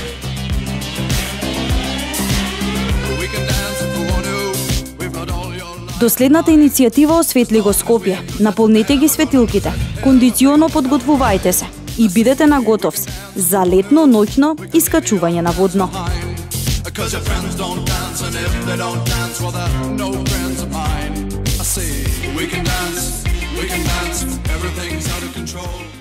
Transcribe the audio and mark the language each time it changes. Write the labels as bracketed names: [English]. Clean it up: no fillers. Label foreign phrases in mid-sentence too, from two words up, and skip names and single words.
[Macedonian] До следната иницијатива Осветли го Скопје. Наполнете ги светилките, кондиционо подготвувајте се и бидете на готовс за летно ноќно искачување на Водно. [English] Because your friends don't dance, and if they don't dance, well, they're no friends of mine. I say, we can dance, everything's out of control.